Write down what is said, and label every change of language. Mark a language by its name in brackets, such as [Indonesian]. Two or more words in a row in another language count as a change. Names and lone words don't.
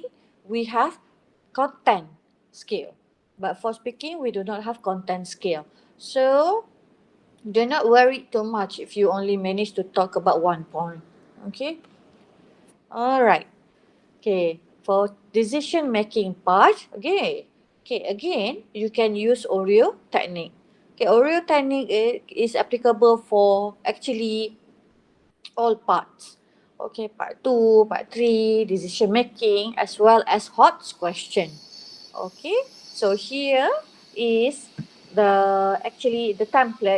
[English] We have content scale, but for speaking we do not have content scale. So do not worry too much if you only manage to talk about one point. Okay, all right. Okay, for decision making part, okay, again, you can use O.R.E.O technique. Okay, O.R.E.O technique is applicable for actually all parts. Okay, part 2, part 3, decision making, as well as hot question. Okay, so here is actually the template.